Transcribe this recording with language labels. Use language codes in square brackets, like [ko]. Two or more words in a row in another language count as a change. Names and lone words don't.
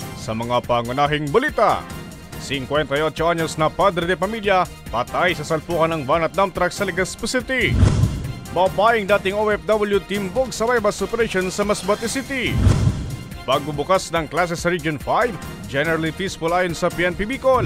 [tl] Sa mga pangunahing balita, 58 anyos na padre de pamilya patay sa salpukan ng van at dump truck sa Legazpi City. Babaeng dating OFW timbog sa bypass operation sa Masbate City. Pagbubukas ng klase sa Region 5, [en] generally peaceful [tl] ayon sa PNP Bicol.